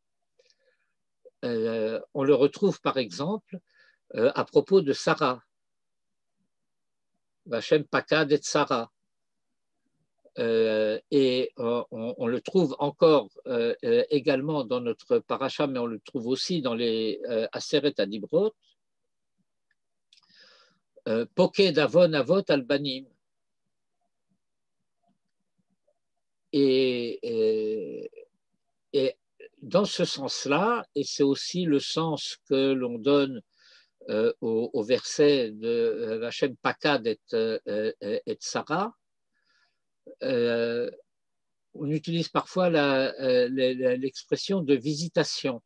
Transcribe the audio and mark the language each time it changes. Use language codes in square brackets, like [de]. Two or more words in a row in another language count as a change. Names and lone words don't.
[fr] On le retrouve par exemple à propos de Sarah. [he] וה' פקד את שרה. [fr] Et on le trouve encore également dans notre paracha, mais on le trouve aussi dans les [he] עשרת הדברות. פוקד עון אבות על בנים. [fr] Et dans ce sens-là, et c'est aussi le sens que l'on donne au verset de [he] וה' פקד את שרה, [fr] on utilise parfois l'expression de visitation.